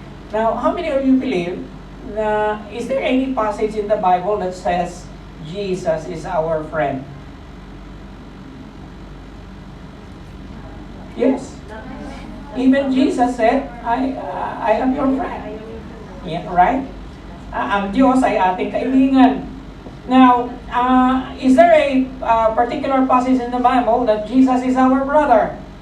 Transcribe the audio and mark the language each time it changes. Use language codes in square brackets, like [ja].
[en] Now, how many of you believe na is there any passage in the Bible that says Jesus is our friend? Yes. Even Jesus said, I am your friend. Yeah, right? [tl] Ang Diyos ay ating kaibigan. [en] Now, is there a particular passage in the Bible that Jesus is our brother?